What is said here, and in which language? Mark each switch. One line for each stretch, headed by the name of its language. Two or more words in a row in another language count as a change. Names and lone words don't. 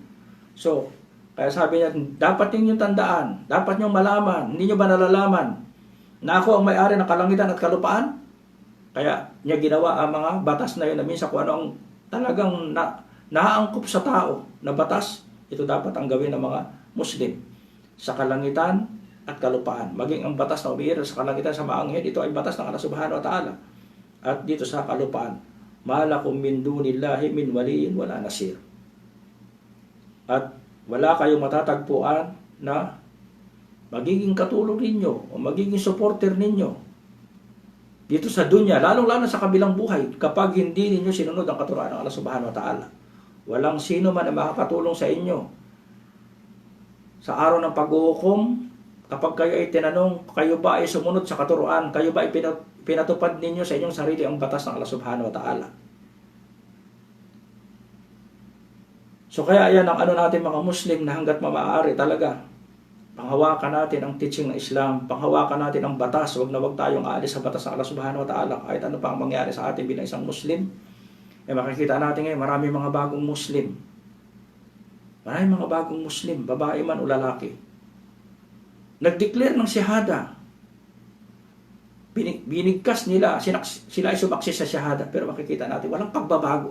Filipino: So, kaya sabi niya, dapat ninyong tandaan, dapat ninyong malaman, hindi nyo ba nalalaman na ako ang may-ari ng kalangitan at kalupaan? Kaya niya ginawa ang mga batas na yun na minsan kung ano ang talagang naangkop sa tao na batas, ito dapat ang gawin ng mga Muslim sa kalangitan at kalupaan. Maging ang batas na umiiral sa kalangitan sa maanghel, ito ay batas ng Allah
Arabic: سبحانه وتعالى.
Filipino: At dito sa kalupaan,
Arabic: ما لكم من دون الله من ولي ولا نصير.
Filipino: At wala kayong matatagpuan na magiging katulong ninyo o magiging supporter ninyo dito sa dunya, lalong-lalo sa kabilang buhay, kapag hindi ninyo sinunod ang katuruan ng Allah
Arabic: سبحانه وتعالى.
Filipino: Walang sino man na makakatulong sa inyo sa araw ng paghuhukom. Kapag kayo ay tinanong, kayo ba ay sumunod sa katuruan? Kayo ba ay pinatupad ninyo sa inyong sarili ang batas ng Allah
Arabic: سبحانه وتعالى?
Filipino: So kaya yan ang natin mga Muslim na hanggat maaari talaga, panghawakan natin ang teaching ng Islam, panghawakan natin ang batas, wag tayong aalis sa batas ng Allah
Arabic: سبحانه وتعالى,
Filipino: kahit ano pa ang mangyari sa atin bilang isang Muslim. Makikita natin ngayon, marami mga bagong Muslim. Marami mga bagong Muslim, babae man o lalaki. Nag-declare ng shahada. Binigkas nila, sila ay sumaksi sa shahada, pero makikita natin, walang pagbabago.